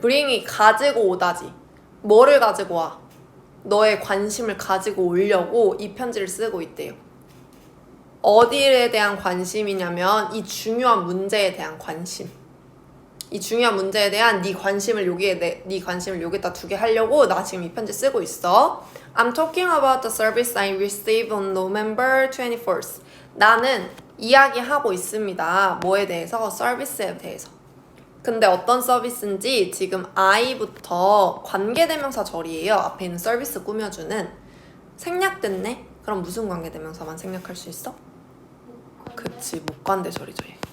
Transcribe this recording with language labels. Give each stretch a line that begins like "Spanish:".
Korean: bring이 가지고 오다지. 뭐를 가지고 와? 너의 관심을 가지고 오려고 이 편지를 쓰고 있대요. 어디에 대한 관심이냐면 이 중요한 문제에 대한 관심. 이 중요한 문제에 대한 네 관심을 여기다 두게 하려고 나 지금 이 편지 쓰고 있어.
English: I'm talking about the service I received on November 24th.
Korean: 나는 이야기하고 있습니다. 뭐에 대해서? 서비스에 대해서. 근데 어떤 서비스인지 지금 I부터 관계대명사 절이에요. 앞에 있는 서비스 꾸며주는. 생략됐네? 그럼 무슨 관계대명사만 생략할 수 있어? 그치, 목관대절이죠.